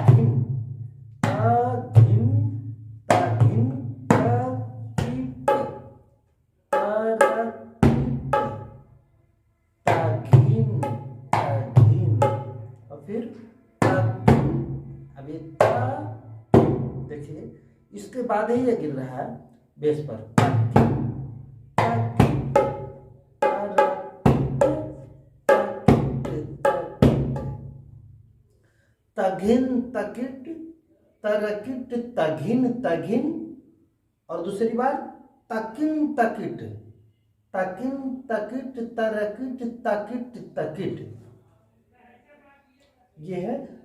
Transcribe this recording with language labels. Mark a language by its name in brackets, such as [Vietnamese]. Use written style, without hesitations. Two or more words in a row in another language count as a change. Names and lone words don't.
[Hindi] फिर अभी देखिए, इसके बाद ही ये गिर रहा है बेस पर। तघिन तकिट तरकिट तघिन तघिन। और दूसरी बार तकिन तकिट तकिन तकिट तरकिट तकिट तकिट। ये है